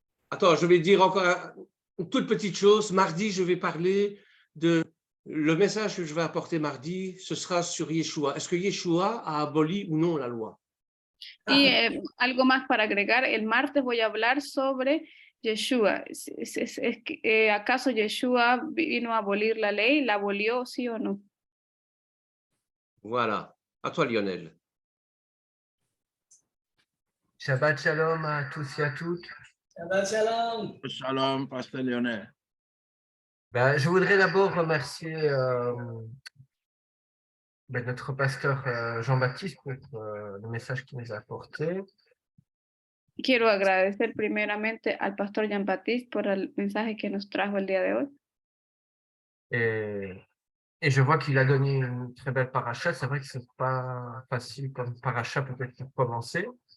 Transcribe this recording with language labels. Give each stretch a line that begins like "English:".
French: Attends, je vais dire encore une toute petite chose. Mardi, je vais parler le message que je vais apporter mardi, ce sera sur Yeshua. Est-ce que Yeshua a aboli ou non la loi?
Spanish: Y algo más para agregar, el martes voy a hablar sobre Yeshua. ¿Acaso Yeshua vino a abolir la ley? ¿La abolió, sí o no?
French: Voilà. À toi, Lionel. Shabbat shalom à tous et à toutes.
Hebrew: Shabbat shalom.
French: Shalom, Pasteur Lionel. Ben, je voudrais d'abord remercier notre pasteur Jean-Baptiste pour le message qu'il nous a apporté.
Spanish: Quiero agradecer primeramente al pastor Jean-Baptiste por el mensaje que nos trajo el día de hoy.
French: Et je vois qu'il a donné une très belle paracha. C'est vrai que c'est pas facile comme paracha peut-être pour commencer.